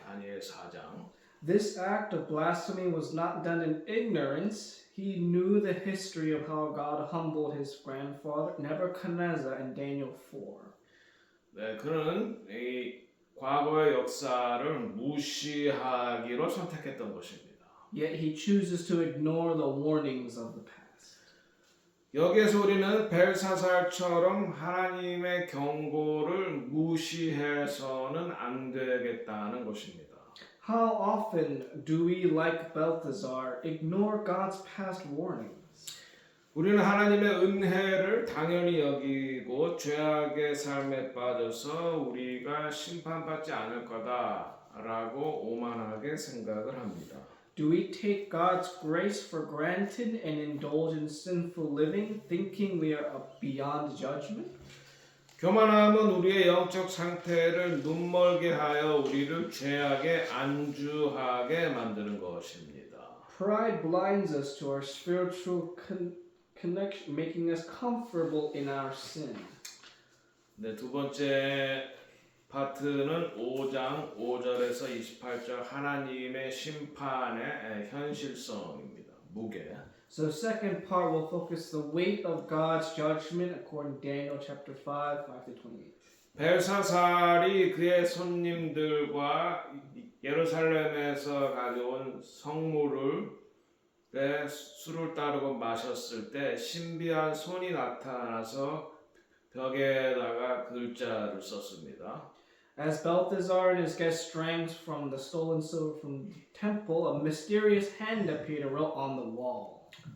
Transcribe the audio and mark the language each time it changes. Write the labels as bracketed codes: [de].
[ko] 다니엘 4장. [en] This act of blasphemy was not done in ignorance. He knew the history of how God humbled his grandfather Nebuchadnezzar in Daniel 4. [ko] 네, 그는 이 과거의 역사를 무시하기로 선택했던 것입니다. [en] Yet he chooses to ignore the warnings of the past. [ko] 여기에서 우리는 벨사살처럼 하나님의 경고를 무시해서는 안 되겠다는 것입니다. [en] How often do we, like Balthazar, ignore God's past warnings? [ko] 우리는 하나님의 은혜를 당연히 여기고 죄악의 삶에 빠져서 우리가 심판받지 않을 거다라고 오만하게 생각을 합니다. [en] Do we take God's grace for granted and indulge in sinful living, thinking we are beyond judgment? [ko] 교만함은 우리의 영적 상태를 눈멀게 하여 우리를 죄악에 안주하게 만드는 것입니다. [en] Pride blinds us to our spiritual connection, making us comfortable in our sin. [ko] 네, 두 번째 파트는 5장 5절에서 28절 하나님의 심판의 현실성입니다. 무게. [en] So the second part will focus the weight of God's judgment according to Daniel chapter 5, 5 to 28. [ko] 벨사살이 그의 손님들과 예루살렘에서 가져온 성물을 술을 따르고 마셨을 때 신비한 손이 나타나서 벽에다가 글자를 썼습니다. [en] As Balthazar and his guests drank from the stolen silver from the temple, a mysterious hand appeared and wrote on the wall.